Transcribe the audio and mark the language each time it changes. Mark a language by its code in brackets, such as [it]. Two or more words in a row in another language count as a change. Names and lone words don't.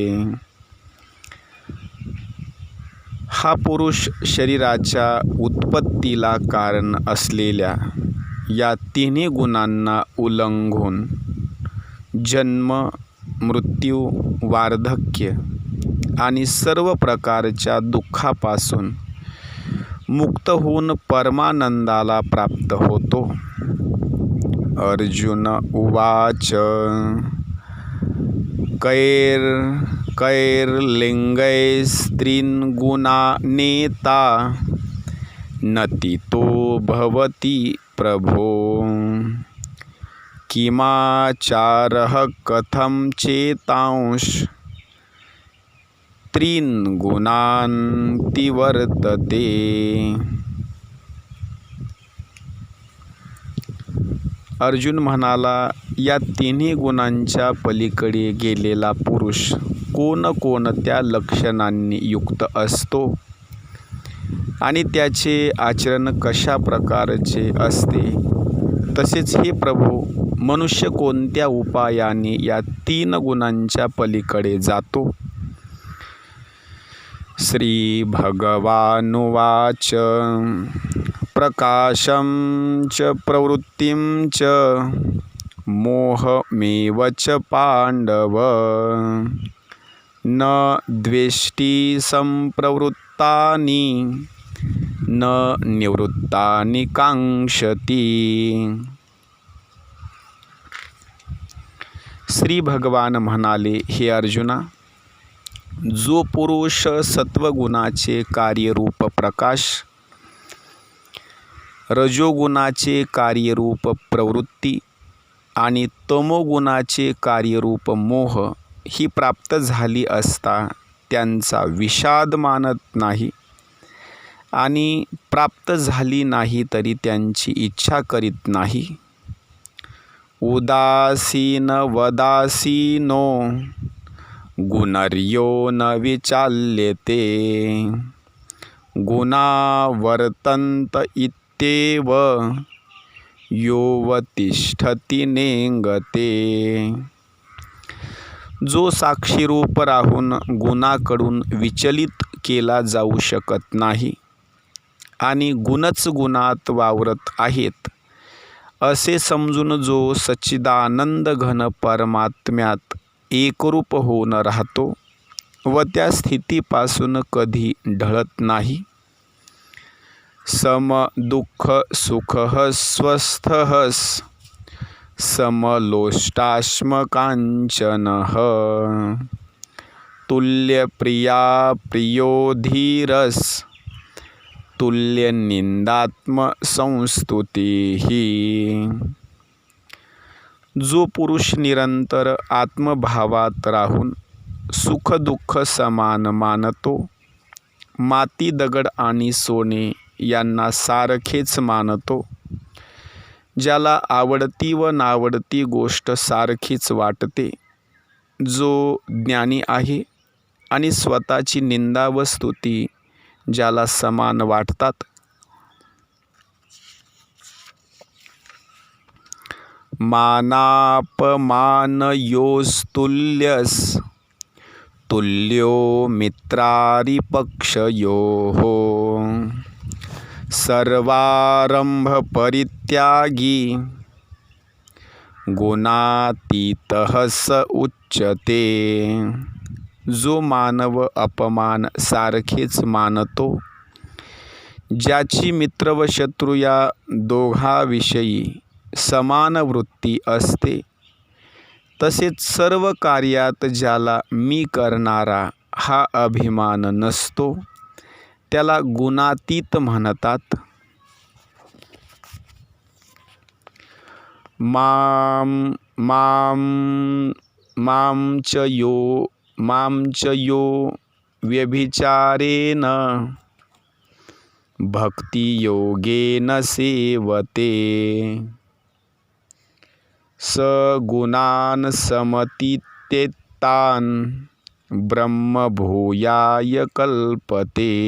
[mr] हा पुरुष शरीराच्या उत्पत्तीला कारण असलेल्या या तिन्ही गुणांना उल्लंघून जन्म, मृत्यू, वार्धक्य आणि सर्व प्रकारच्या दुःखापासून मुक्त होऊन परमानंदाला प्राप्त होतो. [sa] अर्जुन उवाच कैर्लिङ्गैस्त्रीन् गुणानेता नतितो भवति प्रभो. किमाचारः कथं चेतांश त्रीन् गुणान् तिवर्तते. [mr] अर्जुन म्हणाला, या तिन्ही गुणांच्या पलीकडे गेलेला पुरुष कोणकोणत्या लक्षणांनी युक्त असतो आणि त्याचे आचरण कशा प्रकारचे असते, तसेच हे प्रभू मनुष्य कोणत्या उपायाने या 3 गुणांच्या पलीकडे जातो. [sa] श्री भगवानुवाच प्रकाशं च प्रवृत्तिं च मोहमेव च पांडव न द्वेष्टि संप्रवृत्तानि न निवृत्तानि कांक्षति. [mr] श्री भगवान म्हणाले, हे अर्जुना, जो पुरुष सत्वगुणाचे कार्यरूप प्रकाश, रजोगुणाचे कार्यरूप प्रवृत्ती आणि तमोगुणाचे कार्यरूप मोह ही प्राप्त झाली असता त्यांचा विषाद मानत नाही आणि प्राप्त झाली नाही तरी त्यांची इच्छा करीत नाही. [sa] उदासीन वदासीनो गुणर्यो न विचाल्यते गुणा वर्तन्त इत्येव योवतिष्ठति नेंगते. [mr] जो साक्षीरूप राहून गुणाकडून विचलित केला जाऊ शकत नाही आणि गुणच गुणात वावरत आहेत असे समजून जो सच्चिदानंद घन परमात्म्यात एकरूप होऊन राहतो व त्या स्थितीपासून कधी ढळत नाही. [sa] सम दुःख सुखः स्वस्थः समलोष्टाश्मकांचनः तुल्यप्रिया प्रियो धीरस् तुल्यनिंदात्मसंस्तुतिः. [mr] जो पुरुष निरंतर आत्मभावात राहून सुख दुःख समान मानतो, माती दगड आणि सोने यांना सारखेच मानतो, ज्याला आवडती व नावडती गोष्ट सारखीच वाटते, जो ज्ञानी आहे आणि स्वतःची निंदा व स्तुती ज्याला समान वाटतात, [sa] मानापमानयोस्तुल्यस् तुल्यो मित्रारिपक्षयोः सर्वारंभ परित्यागी गुणातीतः स उच्यते. [mr] जो मानव अपमान सारखेच मानतो, ज्याची मित्र व शत्रू या दोघांविषयी समान वृत्ती असते, तसेच सर्व कार्यात ज्याला मी करणारा हा अभिमान नसतो, त्याला गुणातीत म्हणतात. [sa] मां च यो व्यभिचारेण भक्तियोगेन सेवते स गुणान् समतीत्येतान् ब्रह्मभूयाय कल्पते.